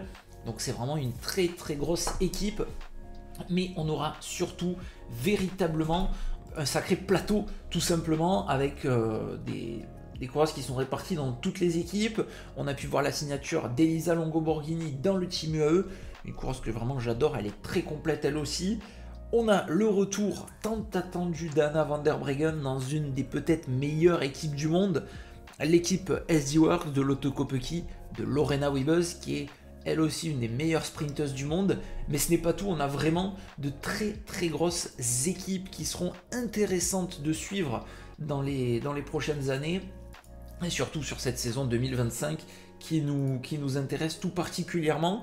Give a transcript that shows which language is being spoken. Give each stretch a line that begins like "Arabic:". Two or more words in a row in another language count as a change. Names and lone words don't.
French: Donc c'est vraiment une très très grosse équipe. Mais on aura surtout véritablement un sacré plateau tout simplement avec des coureuses qui sont réparties dans toutes les équipes. On a pu voir la signature d'Elisa Longo-Borghini dans le Team UAE. Une coureuse que vraiment j'adore, elle est très complète elle aussi. On a le retour tant attendu d'Anna van der Breggen dans une des peut-être meilleures équipes du monde, l'équipe SD Works de Lotte Kopecky, de Lorena Wiebes, qui est elle aussi une des meilleures sprinteuses du monde. Mais ce n'est pas tout, on a vraiment de très très grosses équipes qui seront intéressantes de suivre dans les prochaines années, et surtout sur cette saison 2025 qui nous intéresse tout particulièrement.